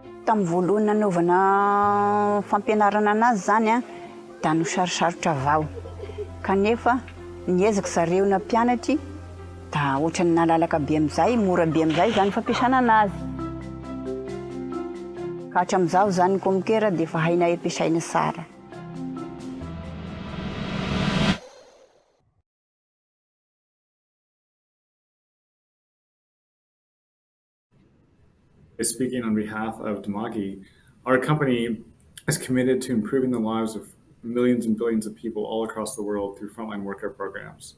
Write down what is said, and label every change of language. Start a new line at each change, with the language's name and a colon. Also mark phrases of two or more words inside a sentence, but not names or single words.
Malagasy: tamin'ny voalohany nanaovana fampianarana anazy zany a da nosarosarotra avao. Kanefa niezaka zareo na mpianatry da ohatrany nalalaka be amizay, mora be amizay zany fampiasana anazy. Ka hatramizao zany komikera de efa hainay ampiasaina tsara.
English: Speaking on behalf of Damagi, our company is committed to improving the lives of millions and billions of people all across the world through frontline worker programs.